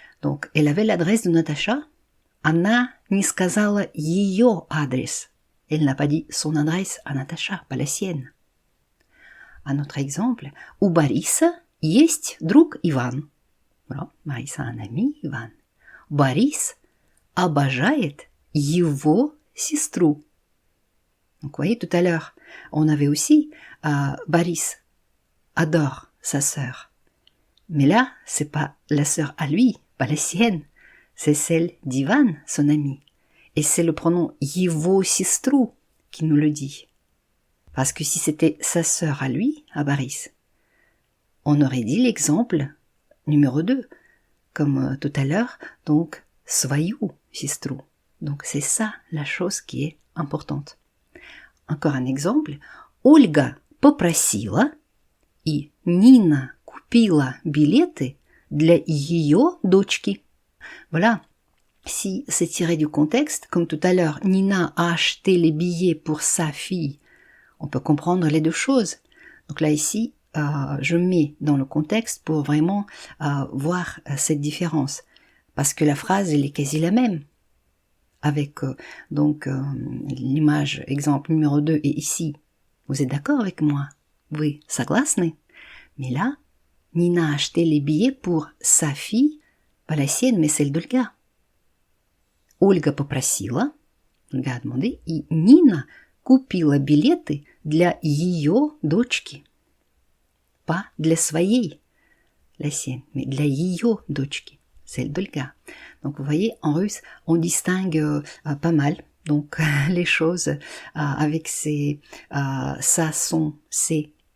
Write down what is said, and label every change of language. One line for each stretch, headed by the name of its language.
French: Donc, elle avait l'adresse de Natacha.
Russian: Она не сказала ее адрес.
French: Elle n'a pas dit son adresse à Natacha, pas la sienne. Un autre exemple.
Russian: У Бориса есть друг Иван.
French: Voilà, Бориса a un ami, Иван.
Russian: Борис обожает его сестру.
French: Donc, vous voyez, tout à l'heure, on avait aussi Boris adore sa sœur. Mais là, c'est pas la sœur à lui, pas la sienne, c'est celle d'Ivan, son ami. Et c'est le pronom
Russian: его сестру
French: qui nous le dit. Parce que si c'était sa sœur à lui, à Boris, on aurait dit l'exemple numéro 2, comme tout à l'heure, donc
Russian: свою сестру.
French: Donc c'est ça la chose qui est importante. Encore un exemple.
Russian: Ольга попросила, и Нина купила билеты для ее дочки.
French: Voilà. Si c'est tiré du contexte, comme tout à l'heure, Nina a acheté les billets pour sa fille, on peut comprendre les deux choses. Donc là, ici, je mets dans le contexte pour vraiment voir cette différence. Parce que la phrase, elle est quasi la même. Avec l'image, exemple numéro 2 est ici. Vous êtes d'accord avec moi? Oui, согласны? Mais là, Nina a acheté les billets pour sa fille, pas la sienne, mais celle d'Ольга.
Russian: Ольга попросила, Ольга
French: a demandé,
Russian: и Нина купила билеты для ее дочки.
French: Pas
Russian: для своей,
French: la sienne, mais
Russian: для ее дочки,
French: celle d'Olga. Donc vous voyez, en russe, on distingue pas mal donc les choses avec ces ça, son, c'est.